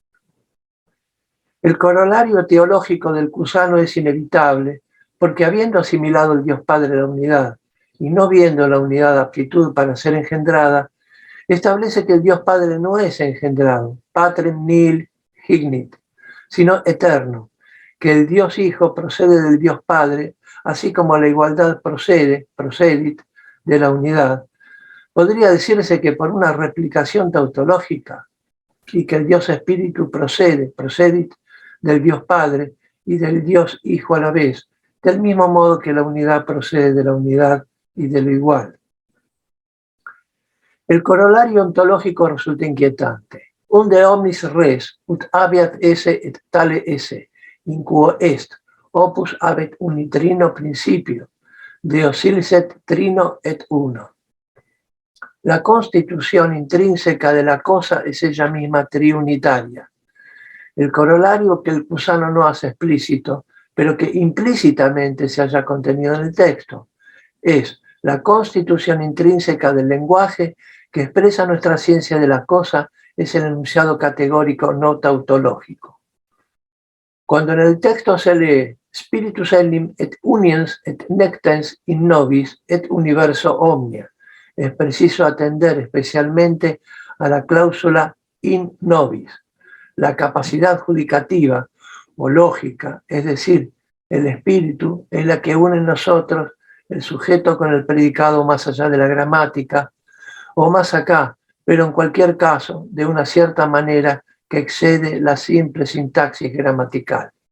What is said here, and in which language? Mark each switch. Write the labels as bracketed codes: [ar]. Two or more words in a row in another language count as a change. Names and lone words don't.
[es] El corolario teológico del Cusano es inevitable, porque habiendo asimilado el Dios Padre la unidad, y no viendo la unidad aptitud para ser engendrada, establece que el Dios Padre no es engendrado, [la] patrem nihil hignit, [es] sino eterno, que el Dios Hijo procede del Dios Padre, así como la igualdad procedit de la unidad. Podría decirse que por una replicación tautológica, y que el Dios Espíritu procedit del Dios Padre y del Dios Hijo a la vez, del mismo modo que la unidad procede de la unidad y de lo igual. El corolario ontológico resulta inquietante. [la] Unde omnis res, ut habeat esse et tale esse, in quo est, opus habet unitrino principio, Deus licet trino et uno. [es] La constitución intrínseca de la cosa es ella misma triunitaria. El corolario que el Cusano no hace explícito pero que implícitamente se haya contenido en el texto. Es la constitución intrínseca del lenguaje que expresa nuestra ciencia de la cosa, es el enunciado categórico no tautológico. Cuando en el texto se lee [la] Spiritus enim et uniens et nectens in nobis et universo omnia, [es] es preciso atender especialmente a la cláusula [la] in nobis, [es] la capacidad judicativa o lógica, es decir, el espíritu es la que une en nosotros el sujeto con el predicado más allá de la gramática, o más acá, pero en cualquier caso, de una cierta manera que excede la simple sintaxis gramatical.